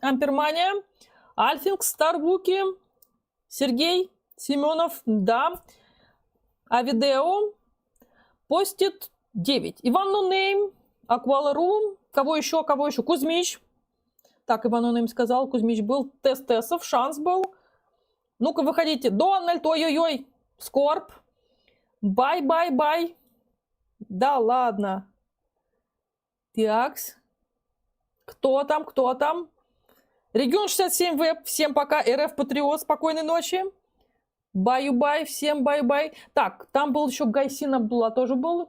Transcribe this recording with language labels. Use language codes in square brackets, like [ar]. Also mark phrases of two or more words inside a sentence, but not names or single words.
[ru] Ампермания. Альфинг, Старбуки. Сергей, Семенов, да. Авидео. Постит 9. Иван Нунейм. Аквалару. Кого еще? Кузьмич. Так, Иван Нунейм сказал. Кузьмич был. Тестесов. Шанс был. Ну-ка, выходите. Дональд, ой-ой-ой. Скорб. Бай-бай-бай. Да ладно. Такс. Кто там? Регион 67 веб. Всем пока. РФ Патриот. Спокойной ночи. Баю-бай. Всем бай-бай. Так, там был еще Гайсин Абдулла тоже был.